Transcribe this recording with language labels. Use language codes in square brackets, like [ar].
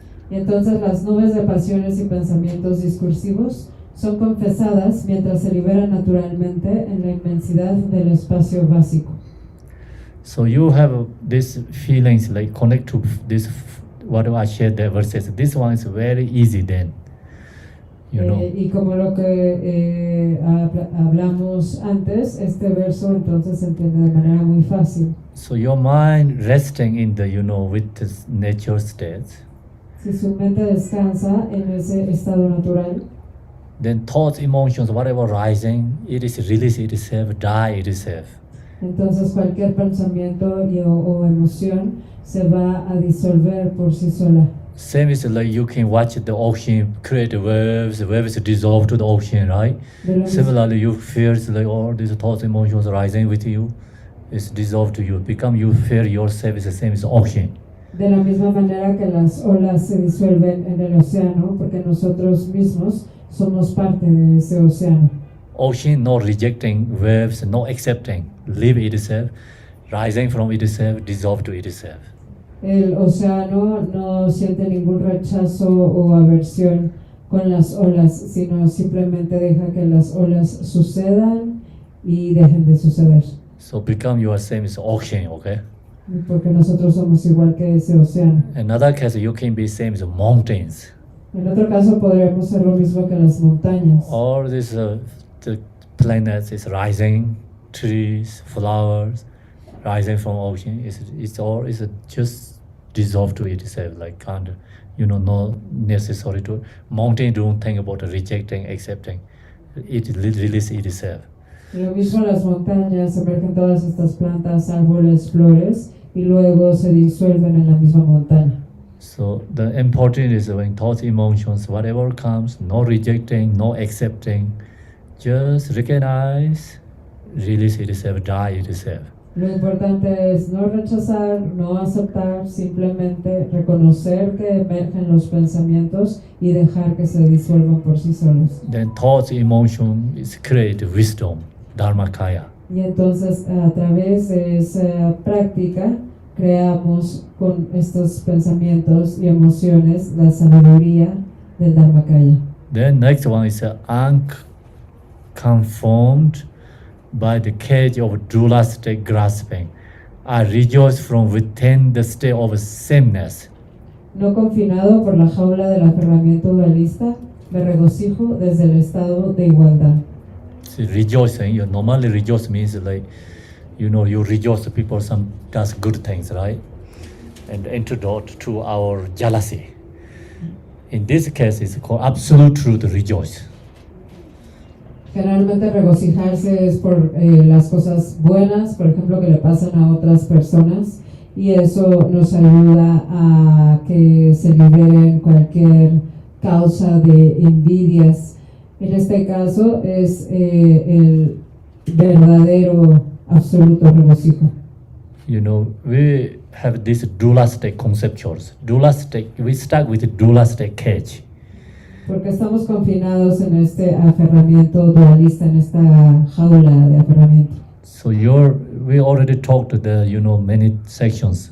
[es] Y entonces las nubes de pasiones y pensamientos discursivos son confesadas mientras se liberan naturalmente en la inmensidad del espacio básico. [en] So you have these feelings like connect to this, what I shared the verses. This one is very easy then. [es] Y como lo que hablamos antes, este verso entonces se entiende de manera muy fácil. [en] So your mind resting in the, with this nature state, [es] Si su mente descansa en ese estado natural, [en] then thoughts, emotions, whatever rising, it is release itself, die itself. [es] entonces cualquier pensamiento o emoción se va a disolver por sí sola. [en] Same is like you can watch the ocean create waves dissolve to the ocean, right? Similarly, you feel like all these thoughts, emotions rising with you, is dissolved to you. You feel yourself is the same as the ocean. [es] De la misma manera que las olas se disuelven en el océano, porque nosotros mismos somos parte de ese océano. [en] Ocean no rejecting waves, no accepting, live itself, rising from itself, dissolve to itself. [es] El océano no siente ningún rechazo o aversión con las olas, sino simplemente deja que las olas sucedan y dejen de suceder. [en] So become your same as ocean, okay? [es] Porque nosotros somos igual que ese océano. [en] Another case, you can be same as mountains. [es] En otro caso podremos ser lo mismo que las montañas. [en] All these the planets is rising, trees, flowers, rising from ocean. It's all just dissolved to itself, like kind of, not necessary to. Mountain don't think about rejecting, accepting. It releases itself. [es] Lo mismo las montañas, emergen todas estas plantas, árboles, flores y luego se disuelven en la misma montaña. [en] So the important is when thoughts, emotions, whatever comes, no rejecting, no accepting, just recognize, release itself, die itself. [es] Lo importante es no rechazar, no aceptar, simplemente reconocer que emergen los pensamientos y dejar que se disuelvan por sí solos. [en] Then thoughts, emotion is create wisdom, dharmakaya. [es] Y entonces a través de esa práctica creamos con estos pensamientos y emociones la sabiduría del Dharmakaya. [en] Then next one is unconformed by the cage of dualistic grasping. I rejoice from within the state of sameness. [es] No confinado por la jaula del aferramiento dualista, me regocijo desde el estado de igualdad. [en] See, rejoicing, you normally rejoice means like, you rejoice people some does good things, right? And antidote to our jealousy. In this case, it's called absolute truth rejoice. [es] Generalmente regocijarse es por las cosas buenas, por ejemplo, que le pasan a otras personas, y eso nos ayuda a que se liberen cualquier causa de envidias. En este caso es el verdadero absoluto regocijo. [en] We have these dualistic conceptuals. We start with dualistic cage. [es] Porque estamos confinados en este aferramiento dualista, en esta jaula de aferramiento. [en] So we already talked the many sections.